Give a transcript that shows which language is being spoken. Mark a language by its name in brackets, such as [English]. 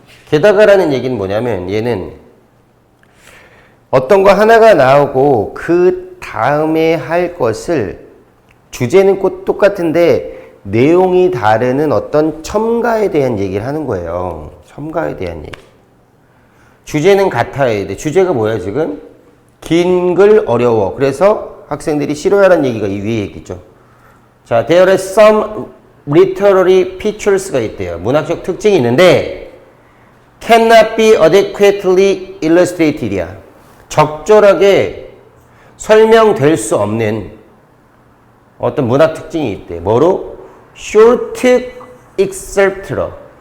[Korean] 게다가라는 얘기는 뭐냐면 얘는 어떤 거 하나가 나오고 그 다음에 할 것을 주제는 꼭 똑같은데 내용이 다르는 어떤 첨가에 대한 얘기를 하는 거예요. 첨가에 대한 얘기. 주제는 같아야 돼. 주제가 뭐야 지금? 긴 글 어려워. 그래서 학생들이 싫어하는 얘기가 이 위에 있겠죠. [English] 자, there are some literary features가 있대요. 문학적 특징이 있는데 cannot be adequately illustrated이야. [Korean] 적절하게 설명될 수 없는 어떤 문학 특징이 있대. 뭐로? short excerpt 로.